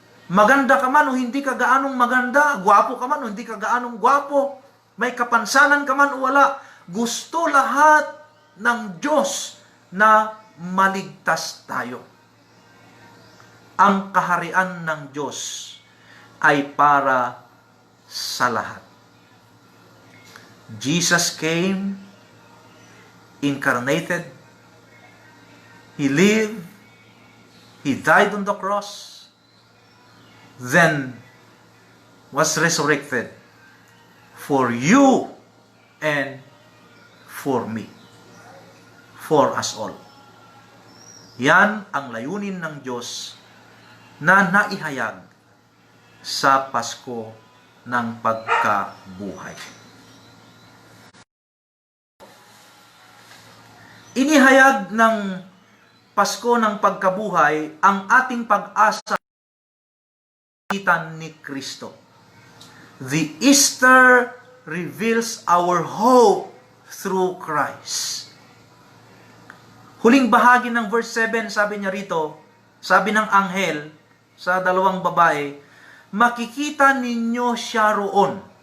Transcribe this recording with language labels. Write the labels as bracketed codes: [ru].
[tl] Maganda ka man o hindi ka gaanong maganda, gwapo ka man o hindi ka gaanong gwapo, may kapansanan ka man o wala, gusto lahat ng Diyos na maligtas tayo. Ang kaharian ng Diyos ay para sa lahat. [en] Jesus came, incarnated, He lived, He died on the cross, then was resurrected for you and for me, for us all. [tl] Yan ang layunin ng Diyos na naihayag sa Pasko ng pagkabuhay. Inihayag ng Pasko ng pagkabuhay ang ating pag-asa ni Kristo. [en] The Easter reveals our hope through Christ. [tl] Huling bahagi ng verse 7, sabi niya rito, sabi ng anghel sa dalawang babae, makikita ninyo siya roon.